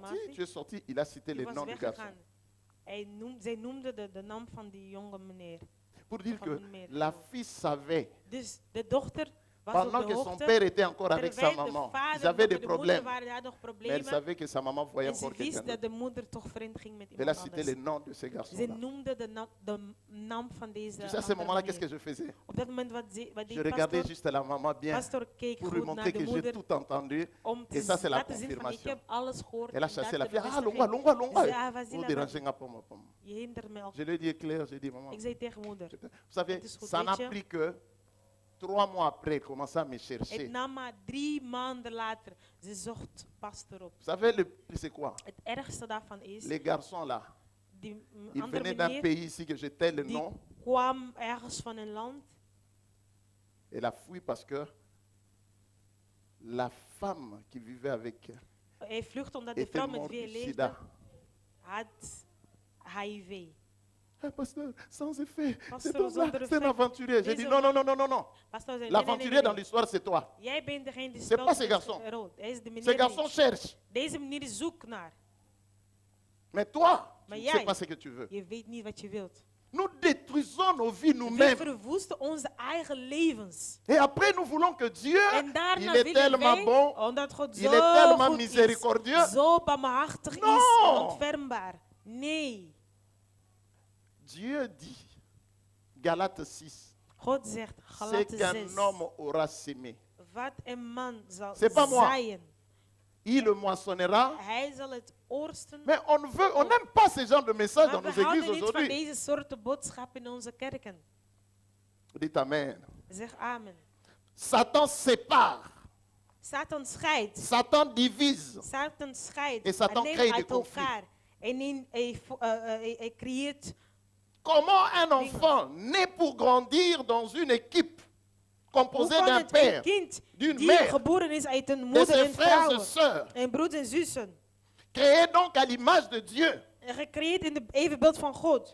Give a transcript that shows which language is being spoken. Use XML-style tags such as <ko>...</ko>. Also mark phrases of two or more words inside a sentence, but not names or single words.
<nl>informatie.</nl> <fr>tu es sorti. Il a cité</fr> <nl>Ik</nl> <fr>les</fr> <nl>was</nl> <fr>noms du garçon.</fr> <nl>weggegaan. Zij noemde de naam van die jonge meneer.</nl> <fr>Pour dire</fr> <nl>Van</nl> <fr>que</fr> <nl>meneer.</nl> <fr>la fille savait,</fr> <nl>Dus de dochter was</nl> <fr>pendant</fr> <nl>op</nl> <fr>que</fr> <nl>de</nl> <fr>son</fr> <nl>hoogte.</nl> <fr>père était encore avec sa</fr> <nl>Terwijl de</nl> <fr>maman,</fr> <nl>vader</nl> <fr>ils avaient</fr> <nl>nog</nl> <fr>des</fr> <nl>met de moeder</nl> <fr>problèmes.</fr> <nl>waren, had nog</nl> <fr>Mais elle</fr> <nl>problemen.</nl> <fr>savait que sa maman voyait</fr> <nl>En ze</nl> <fr>encore quelqu'un</fr> <nl>wist dat</nl> <fr>d'autre.</fr> <nl>de moeder toch vreemd ging met</nl> <fr>Elle a</fr> <nl>iemand</nl> <fr>cité</fr> <nl>anders.</nl> <fr>les noms de ces</fr> <nl>Ze</nl> <fr>garçons-là.</fr> <nl>noemde de naam van deze</nl> <fr>Tu sais, à ce</fr> <nl>andere</nl> <fr>moment-là, qu'est-ce</fr> <nl>meneer.</nl> <fr>que je faisais?</fr> <nl>Op dat moment wat</nl> <fr>Je</fr> <nl>deed</nl> <fr>regardais</fr> <nl>pastor?</nl> <fr>juste la maman bien</fr> <nl>Pastor keek</nl> <fr>pour lui</fr> <nl>goed naar</nl> <fr>montrer</fr> <nl>de</nl> <fr>que j'ai</fr> <nl>moeder</nl> <fr>tout entendu.</fr> <nl>om te</nl> <fr>Et ça, c'est la</fr> <nl>laten zien van ik</nl> <fr>confirmation.</fr> <nl>heb alles gehoord.</nl> <fr>Elle a</fr> <nl>en</nl> <fr>chassé</fr> <nl>dat</nl> <fr>la</fr> <nl>de</nl> <fr>fille. Ah,</fr> <nl>bevestiging.</nl> <ln>longa, longa,</ln> <nl>Ze</nl> <ln>longa.</ln> <nl>zei,</nl> <fr>ah, vas-y, Vous</fr> <nl>laat</nl> <fr>dérangez</fr> <nl>maar.</nl> <fr>pas, papa, papa.</fr> <nl>Je hindert me ook.</nl> <fr>Je lui ai dit clair, j'ai dit, maman.</fr> <nl>Ik zei tegen moeder,</nl> <fr>Vous savez,</fr> <nl>Het is goed,</nl> <fr>ça n'a</fr> <nl>weet je.</nl> <fr>pris que 3 mois après, elle commençait à me</fr> <nl>het</nl> <fr>chercher.</fr> <nl>nam maar 3 maanden later, ze zocht pastor op.</nl> <fr>Vous savez, le pire, c'est quoi?</fr> <nl>Het ergste daarvan is,</nl> <fr>Les garçons là,</fr> <nl>die</nl> <fr>ils</fr> <nl>andere</nl> <fr>venaient d'un</fr> <nl>meneer,</nl> <fr>pays ici que je tais le</fr> <nl>die</nl> <fr>nom.</fr> <nl>kwam ergens van een land.</nl> <fr>Elle a fui parce que la femme qui vivait avec elle</fr> <nl>Hij vluchtte omdat de</nl> <fr>était</fr> <nl>vrouw met</nl> <fr>morte</fr> <nl>wie hij</nl> <fr>du</fr> <nl>leefde,</nl> <fr>sida.</fr> <nl>had HIV.</nl> <fr>Ah, pasteur, sans effet.</fr> <nl>Pasteur,</nl> <fr>C'est homme-là,</fr> <nl>zonder</nl> <fr>c'est un</fr> <nl>effet.</nl> <fr>aventurier. J'ai</fr> <nl>Deze</nl> <fr>dit non, non, non, non, non, non.</fr> <nl>Pastor zei,</nl> <fr>L'aventurier dans l'histoire, c'est toi.</fr> <nl>Jij bent degene die</nl> <fr>C'est</fr> <nl>speelt</nl> <fr>pas ces</fr> <nl>met</nl> <fr>garçons.</fr> <nl>een rol. Hij is de</nl> <fr>Ces</fr> <nl>meneer</nl> <fr>garçons</fr> <nl>niet.</nl> <fr>cherchent.</fr> <nl>Deze meneer zoekt naar.</nl> <fr>Mais toi, tu</fr> <nl>Maar</nl> <fr>ne</fr> <nl>jij-</nl> <fr>sais pas ce que tu veux.</fr> <nl>Je weet niet wat je wilt.</nl> <fr>Nous détruisons nos vies</fr> <nl>We</nl> <fr>nous-mêmes.</fr> <nl>verwoesten onze eigen levens.</nl> <fr>Et après, nous voulons que Dieu,</fr> <nl>En daarna</nl> <fr>il est</fr> <nl>willen</nl> <fr>tellement</fr> <nl>wij,</nl> <fr>bon,</fr> <nl>omdat God</nl> <fr>il</fr> <nl>zo</nl> <fr>est tellement</fr> <nl>goed</nl> <fr>miséricordieux.</fr> <nl>is, zo barmhartig</nl> <fr>Non.</fr> <nl>is, ontfermbaar. Nee.</nl> <fr>Dieu dit, Galates 6,</fr> <nl>God zegt,</nl> <fr>c'est</fr> <nl>Galaten 6,</nl> <fr>qu'un homme aura sémé.</fr> <nl>wat een man zal</nl> <fr>C'est pas moi.</fr> <nl>zaaien,</nl> <fr>Il le moissonnera.</fr> <nl>hij zal het oorsten.</nl> <fr>Mais on n'aime pas ce genre de message dans</fr> <nl>Maar</nl> <fr>nos</fr> <nl>we houden</nl> <fr>églises</fr> <nl>niet van</nl> <fr>aujourd'hui.</fr> <nl>deze soorten boodschappen in onze kerken.</nl> <fr>Dites Amen.</fr> <nl>Zeg amen.</nl> <fr>Satan sépare.</fr> <nl>Satan scheidt.</nl> <fr>Satan divise.</fr> <nl>Satan scheidt.</nl> <fr>En Satan</fr> <nl>Hij</nl> <fr>crée</fr> <nl>neemt</nl> <fr>des</fr> <nl>uit elkaar. En hij creëert.</nl> <fr>Comment un enfant naît pour grandir dans une équipe</fr> <nl>Hoe</nl> <fr>composée</fr> <nl>kan</nl> <fr>d'un</fr> <nl>het een</nl> <fr>père,</fr> <nl>kind</nl> <fr>d'une</fr> <nl>die</nl> <fr>mère,</fr> <nl>geboren is uit een</nl> <fr>de</fr> <nl>moeder</nl> <fr>ses</fr> <nl>en</nl> <fr>frères et</fr> <nl>vrouwen</nl> <fr>sœurs,</fr> <nl>en broers en zussen,</nl> <fr>créé donc à l'image de Dieu?</fr> <nl>en gecreëerd in de evenbeeld van God?</nl>